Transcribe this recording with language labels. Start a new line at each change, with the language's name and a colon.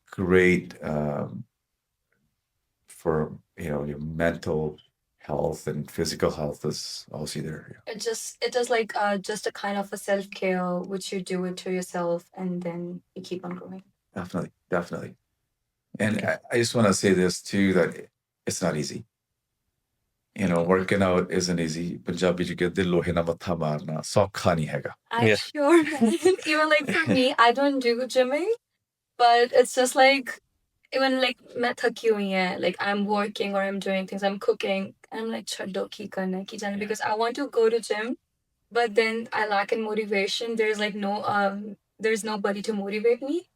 English: great for your mental health and physical health is also there. It is like just a kind of a self-care which you do it to yourself and then you keep on growing. Definitely. And I just want to say this too, that it's not easy. Working out isn't easy.
Punjabi: Punjabi ਚ ਕਹਿੰਦੇ ਲੋਹੇ ਨਾਲ ਮੱਥਾ ਮਾਰਨਾ ਸੌਖਾ ਨਹੀਂ ਹੈਗਾ.
English: I'm sure. Even like for me, I don't do gymming, but it's just like even like
Hindi: मैं थकी हुई है,
English: like I'm working or I'm doing things, I'm cooking, and I'm like
Punjabi: छोड़ो की करना है, की जाना,
English: because I want to go to gym, but then I lack in motivation. There's like there's nobody to motivate me.